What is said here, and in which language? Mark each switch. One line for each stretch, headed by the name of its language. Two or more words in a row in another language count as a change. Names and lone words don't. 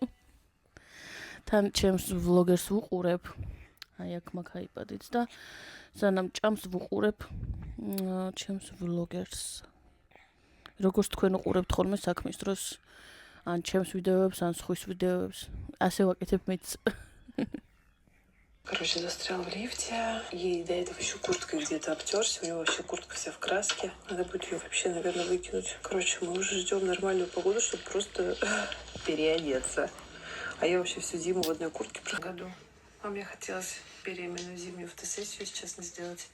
Georgian: თან ჩემს ვლოგერს ვუყურებ. აი აქ მაგ აიპადით და სანამ ჭამს ვუყურებ ჩემს ვლოგერს. როგორც თქვენ უყურებთ ხოლმე საქმის დროს ან ჩემს ვიდეოებს, ან სხვის ვიდეოებს, ასე ვაკეთებ მეც.
Russian: Короче, застрял в лифте, и до этого еще курткой где-то обтерся, у него вообще куртка вся в краске. Надо будет ее вообще, наверное, выкинуть. Короче, мы уже ждем нормальную погоду, чтобы просто переодеться. А я вообще всю зиму в одной куртке году. А мне хотелось беременную зимнюю фотосессию, если честно, сделать.